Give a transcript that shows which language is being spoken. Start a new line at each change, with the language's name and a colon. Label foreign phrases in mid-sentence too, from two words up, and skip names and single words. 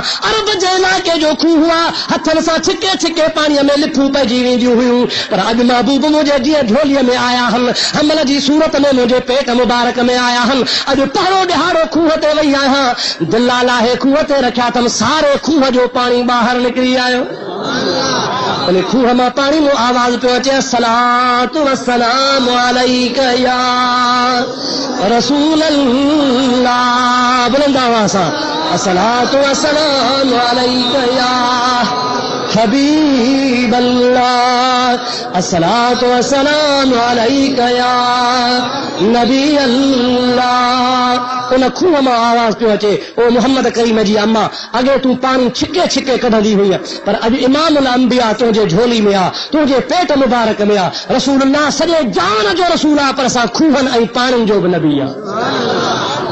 Sindhi: अरब जे इलाइक़े जो खूह हुआ, हथनि सां छिके छिके पाणीअ में लिफूं पइजी वेंदियूं हुयूं, पर अॼु महबूब मुंहिंजे जीअं झोलीअ में आया आहिनि, हमल जी सूरत में मुंहिंजे पेट मुबारक में आया आहिनि। अॼु पहिरों ॾिहाड़ो खूह ते वई आहियां, दिला लाहे खूह ते रखिया अथमि, सारे खूह जो पाणी ॿाहिरि निकिरी आयो। उन खूह मां पाणी में आवाज़ पियो अचे
Arabic: الصلاة والسلام عليك يا رسول الله,
Sindhi: बुलंद आवाज़ सां
Arabic: الصلاة والسلام عليك يا حبيب الله, الصلاة والسلام عليك يا نبي الله.
Sindhi: उन खूह मां आवाज़ पियो अचे ओ मोहम्मद करीम जी अम्मा, अॻे तूं पाणी छिके छिके कढंदी हुई, पर अॼु
Arabic: إمام الأنبياء
Sindhi: तुंहिंजे झोली में आहे, तुंहिंजे पेट मुबारक में आहे। रसूलुल्लाह सॼे जान जो रसूल आहे, पर असां खूहनि ऐं पाणिनि जो बि नबी आहे।